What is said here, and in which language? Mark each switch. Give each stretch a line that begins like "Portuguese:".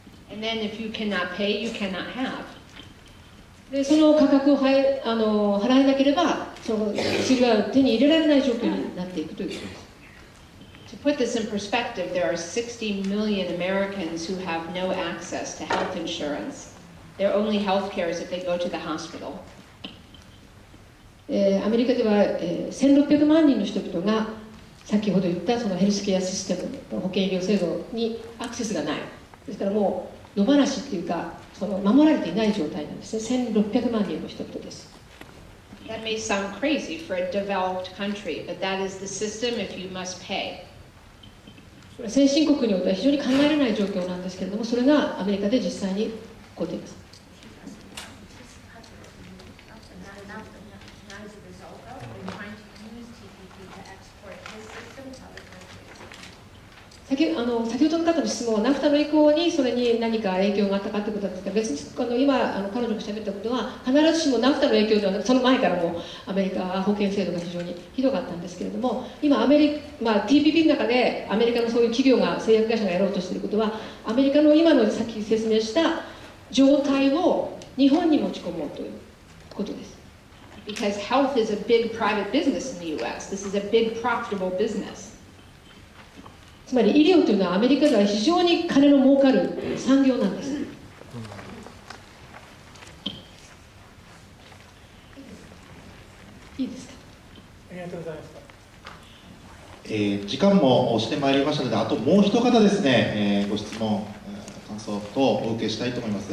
English: And then if you cannot pay, you cannot have.
Japanese: でその価格を払えなければ薬は手に入れられない状況になっていくということです。
English: To put this in perspective, there are 60 million Americans who have no access to health insurance. Their only health care is if they go to the hospital.
Japanese: アメリカでは1600万人の人々が先ほど言ったヘルスケアシステム、保険医療制度にアクセスがない。ですからもう野放しっていうか守られていない状態なんですね。 1600万人の人々です。
English: That may sound crazy for a developed country, but that is the system if you must pay.
Japanese: 先進国においては非常に考えられない状況なんですけれども、それがアメリカで実際に起こっています。先ほどの方の質問はナフタの移行にそれに何か影響があったかということなんですが、別に今彼女がしゃべったことは必ずしもナフタの影響ではなく、その前からもアメリカは保険制度が非常にひどかったんですけれども、今TPP の中でアメリカのそういう企業が製薬会社がやろうとしていることは、アメリカの今のさっき説明した状態を日本に持ち込もうということです。
English: Because health is a big private business in the US. This is a big profitable business.
Japanese: つまり医療というのはアメリカでは非常に金の儲かる産業なんです。いいですか。ありがとうございました。時間も押してまいりましたので、あともう一方ですね、ご質問、感想とお受けしたいと思います。